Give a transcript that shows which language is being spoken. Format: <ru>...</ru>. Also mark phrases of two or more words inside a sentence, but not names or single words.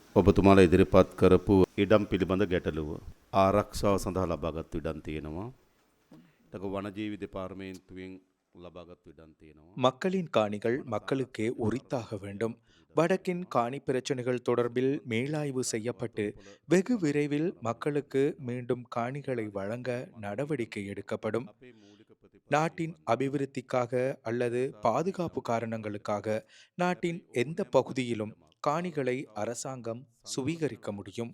<si>ඔබතුමාලා ඉදිරිපත් කරපු ඉඩම් පිළිබඳ ගැටලුව ආරක්ෂාව සඳහා ලබාගත් ඉඩම් තියෙනවා. ඒක වනජීවි දෙපාර්තමේන්තුවෙන් ලබාගත් ඉඩම් තියෙනවා.</si> <ta>மக்களின் காணிகள் மக்களுக்கே உரித்தாக வேண்டும். வடக்கின் காணி பிரச்சனைகள் தொடர்பில் மேலாய்வு செய்யப்பட்டு வெகு விரைவில் மக்களுக்கு மீண்டும் காணிகளை வழங்க நடவடிக்கை எடுக்கப்படும். நாட்டின் அபிவிருத்திக்காக அல்லது பாதுகாப்பு காரணங்களுக்காக நாட்டின் எந்த பகுதியிலும் காணிகளை அரசாங்கம் சுவீகரிக்க முடியும்.</ta>